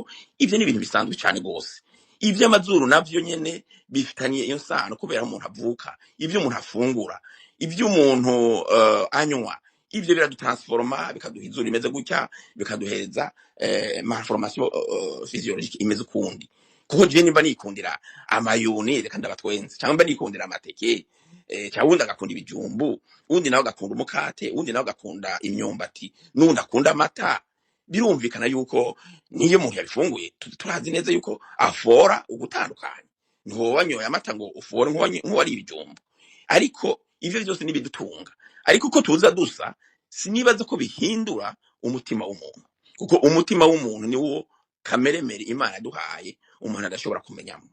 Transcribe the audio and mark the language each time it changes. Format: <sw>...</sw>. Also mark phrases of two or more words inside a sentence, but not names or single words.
<rn>Ivyo ni ibintu bisanzwe cyane gose. Ivyo amazuru navyo nyene bifitaniye iyo sano, kubera umuntu avuka, ivyo umuntu afungura, ivyo umuntu anywa, ivyo biradutransforma, bikaduha izuru imeze gutya, bikaduheza</rn> <fr>malformation physiologique</fr> <rn>imeze ukundi. Kuko je nimba nikundira amayuni reka ndabatwenze, cyangwa mba nikundira amateke, cyangwa undi agakunda ibijumbu, undi nawe agakunda umukate, undi nawe agakunda imyumbati, n'undi akunda amata, birumvikana yuko niyo umuntu yabifunguye turazi neza yuko afora ugutandukanye. Niho wanyoye amata ngo ufore nk'uwari ibijumbu, ariko ivyo byose nibidutunga. Ariko uko tuza dusa, sinibaza ko bihindura umutima w'umuntu, kuko umutima w'umuntu ni wo kameremere Imana yaduhaye umuntu adashobora kumenyamo.</rn>